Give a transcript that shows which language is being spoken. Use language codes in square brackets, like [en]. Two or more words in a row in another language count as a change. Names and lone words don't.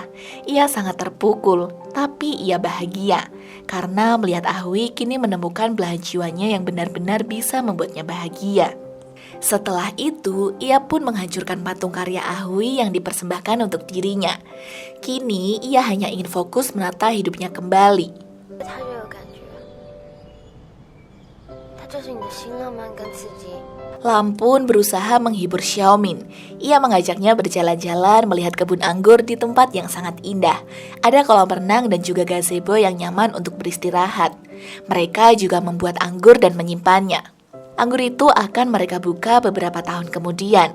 [id] Ia sangat terpukul, tapi ia bahagia karena melihat Ahui kini menemukan belahan jiwanya yang benar-benar bisa membuatnya bahagia. Setelah itu, ia pun menghancurkan patung karya Ahui yang dipersembahkan untuk dirinya. Kini, ia hanya ingin fokus menata hidupnya kembali. [zh] 就是你的新浪漫跟刺激。 [id] Lam pun berusaha menghibur Xiaomin. Ia mengajaknya berjalan-jalan melihat kebun anggur di tempat yang sangat indah. Ada kolam renang dan juga gazebo yang nyaman untuk beristirahat. Mereka juga membuat anggur dan menyimpannya. Anggur itu akan mereka buka beberapa tahun kemudian.